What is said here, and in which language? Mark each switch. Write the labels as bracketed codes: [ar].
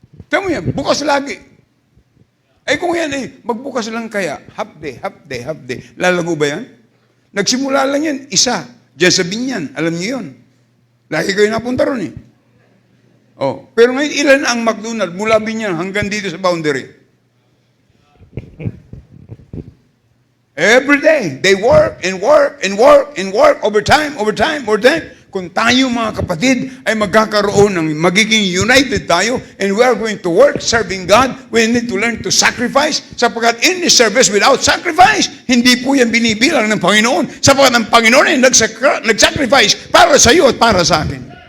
[tl] Tama mo yan, bukas lagi. Ay kung yan magbukas lang kaya, half day, lalago ba yan? Nagsimula lang yan, isa, dyan sa Binyan, alam niyo yun. Lagi kayo napunta ron eh. Oh, pero ngayon ilan ang McDonald mula Binyan hanggang dito sa boundary? [en] Every day, they work and work and work and work overtime. [tl] Kung tayo mga kapatid ay magkakaroon ng magiging united tayo and [en] we are going to work serving God, we need to learn to sacrifice [tl] sapagkat [en] in the service without sacrifice, [tl] hindi po yan binibilang ng Panginoon sapagkat ang Panginoon ay nag-sacrifice para sa iyo at para sa akin.